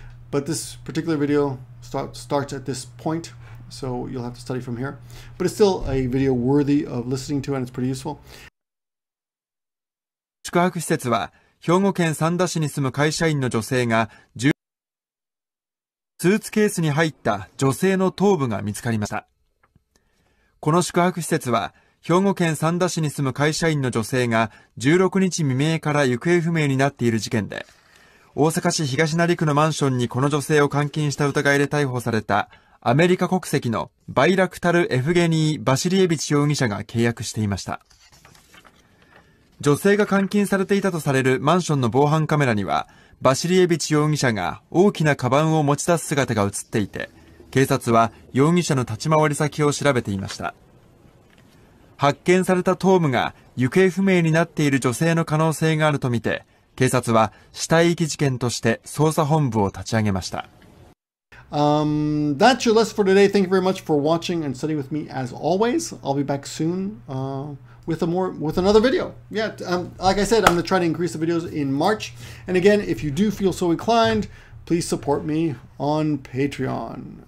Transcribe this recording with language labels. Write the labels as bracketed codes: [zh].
[en] But this particular video starts at this point. So you'll have to study from here. But it's still a video worthy of listening to, and it's pretty useful. [ja] 宿泊施設は兵庫県三田市に住む会社員の女性がスーツケースに入った女性の頭部が見つかりました。この宿泊施設は兵庫県三田市に住む会社員の女性が16日未明から行方不明になっている事件で、大阪市東成区のマンションにこの女性を監禁した疑いで逮捕されたアメリカ国籍のバイラクタル・エフゲニー・バシリエビチ容疑者が契約していました。女性が監禁されていたとされるマンションの防犯カメラには、バシリエビチ容疑者が大きなカバンを持ち出す姿が映っていて、警察は容疑者の立ち回り先を調べていました。発見された頭部が行方不明になっている女性の可能性があるとみて、警察は死体遺棄事件として捜査本部を立ち上げました。 [en] That's your lesson for today. Thank you very much for watching and studying with me as always. I'll be back soon with another video. Yeah, like I said, I'm going to try to increase the videos in March. And again, if you do feel so inclined, please support me on Patreon.